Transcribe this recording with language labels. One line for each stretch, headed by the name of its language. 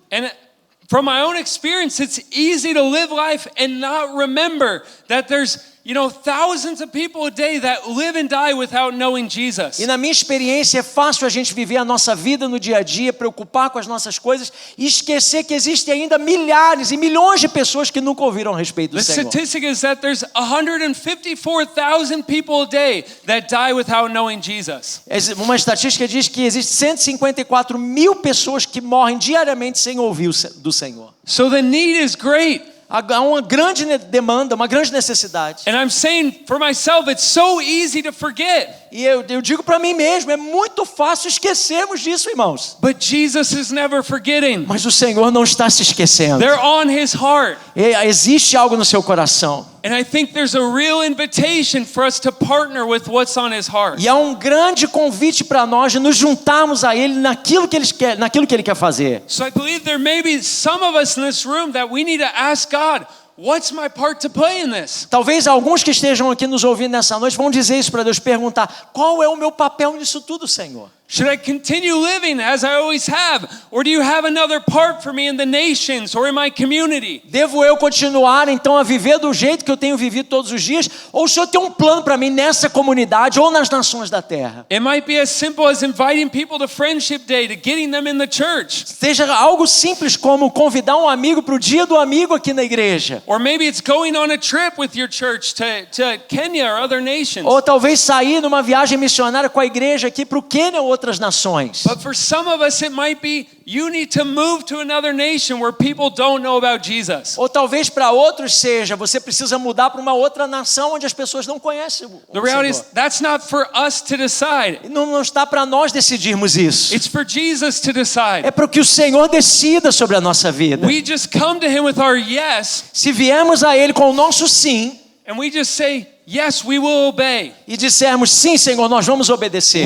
English: And from my own experience, it's easy to live life and not remember that there's you know, thousands of people a day that live and die without knowing Jesus.
Portuguese: E na minha experiência é fácil a gente viver a nossa vida no dia a dia, preocupar com as nossas coisas e esquecer que existem ainda milhares e milhões de pessoas que nunca ouviram a respeito do
English: The
Portuguese: Senhor.
English: statistic is that there's 154,000 people a day that die without knowing Jesus.
Portuguese: Uma estatística diz que existem 154 mil pessoas que morrem diariamente sem ouvir do Senhor.
English: So the need is great.
Portuguese: Há uma grande demanda, uma grande necessidade.
English: And I'm saying for myself, it's so easy to forget.
Portuguese: E eu digo para mim mesmo, é muito fácil esquecermos disso, irmãos.
English: But Jesus is never forgetting.
Portuguese: Mas o Senhor não está se esquecendo.
English: They're on his heart.
Portuguese: Existe algo no seu coração.
English: And I think there's a real invitation for us to partner with what's on his heart.
Portuguese: E há um grande convite para nós de nos juntarmos a Ele naquilo que Ele quer fazer.
English: So I believe there may be some of us in this room that we need to ask God, what's my part to play in this?
Portuguese: Talvez alguns que estejam aqui nos ouvindo nessa noite vão dizer isso para Deus, perguntar: qual é o meu papel nisso tudo, Senhor?
English: Should I continue living as I always have? Or do you have another part for me in the nations or in my community?
Portuguese: Devo eu continuar então a viver do jeito que eu tenho vivido todos os dias? Ou o Senhor tem um plano para mim nessa comunidade ou nas nações da terra?
English: It might be as simple as inviting people to Friendship Day, to getting them in the church.
Portuguese: Seja algo simples como convidar um amigo para o dia do amigo aqui na igreja.
English: Or maybe it's going on a trip with your church to Kenya or other nations.
Portuguese: Ou talvez sair numa viagem missionária com a igreja aqui para o Quênia ou outras nações.
English: But for some of us it might be you need to move to another nation where people don't know about Jesus.
Portuguese: Ou talvez para outros seja, você precisa mudar para uma outra nação onde as pessoas não conhecem o
English: The reality is
Portuguese: Senhor.
English: that's not for us to decide.
Portuguese: Não está para nós decidirmos isso.
English: It's for Jesus to decide.
Portuguese: É para que o Senhor decida sobre a nossa vida.
English: We just come to him with our yes
Portuguese: Se viemos a Ele com o nosso sim
English: and we just say, yes, we will obey.
Portuguese: e dissermos sim, Senhor, nós vamos obedecer.